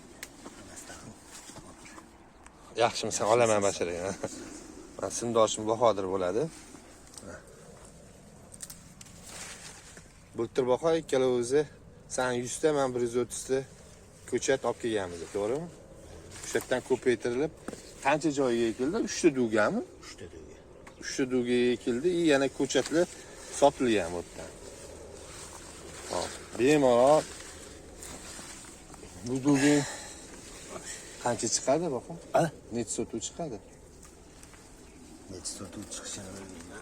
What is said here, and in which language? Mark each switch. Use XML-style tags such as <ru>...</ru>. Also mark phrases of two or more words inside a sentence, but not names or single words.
<uz>Yaxshimisan, olaman basharaga. Men sindoshim Bahodir bo'ladi. Bultir baho ikkalamizni sen 100 ta, men 130 ta ko'chat olib kelganmiz, to'g'rimi? O'sha yerdan ko'paytirilib qancha joyga ekildi? 3 ta dugami? 3 ta duga. 3 ta duga ekildi, yana ko'chatlar sotilgan bu yerdan. Hop, bemalol bu duga qancha chiqadi baqa? Necha sotuv chiqadi? Necha sotuv chiqishini bilmayman.</uz>